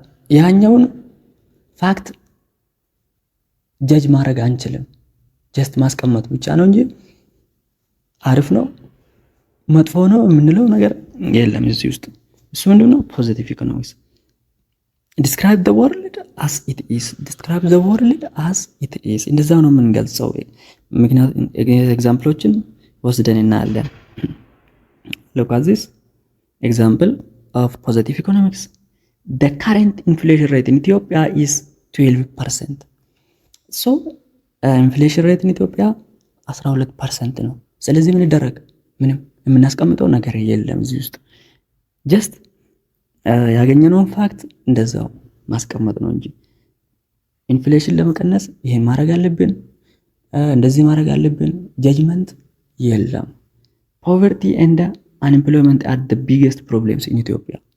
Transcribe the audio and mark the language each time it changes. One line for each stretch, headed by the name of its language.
Amharic: ያኛውን ፋክት ጀጅ ማድረግ አንችልም። ጀስት ማስቀመጥ ብቻ ነው እንጂ አሪፍ ነው መጥፎ ነው የምንለው ነገር የለም እዚህ ውስጥ። እሱ ምንድነው?
English: ፖዚቲቭ ኢኮኖሚክስ describe the world as it is, describe the world as it is
Amharic: እንደዛው ነው የምንገልጸው። ምክንያቱም ኤግዛምፕሎችን ወስደን እናያለን።
English: look at this example of positive economics. The current inflation rate in Ethiopia is 12%. so inflation rate in Ethiopia 12%
Amharic: ነው። ስለዚህ ምን ይደረግ? ምንም የምናስቀምጠው ነገር የለም እዚህ ውስጥ። ጀስት ያገኘነውን ፋክት እንደዛው ማስቀመጥ ነው እንጂ ኢንፍሌሽን ለመቀነስ ይሄን ማድረግ አለብን፣ እንደዚህ ማድረግ አለብን፣ ጀጅመንት የለም።
English: ፖቨርቲ ኤንድ አንኤምፕሎይመንት አር the biggest problems in Ethiopia.